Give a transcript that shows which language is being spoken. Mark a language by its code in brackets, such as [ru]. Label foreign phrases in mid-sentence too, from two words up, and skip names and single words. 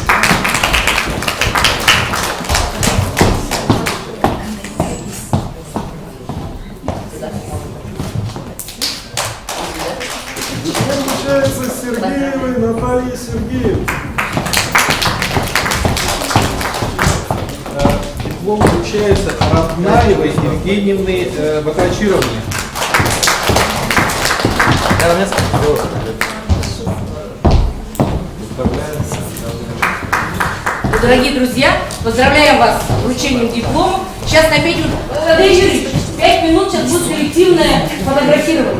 [ru] Диплом вручается Сергеевой Наталье Сергеевне. Диплом вручается Ратнаевой Евгеньевне Бакачировне. Дорогие друзья, поздравляем вас с вручением диплома. Сейчас на 5 минут, Андрей Юрьевич, 5 минут сейчас будет коллективное фотографирование.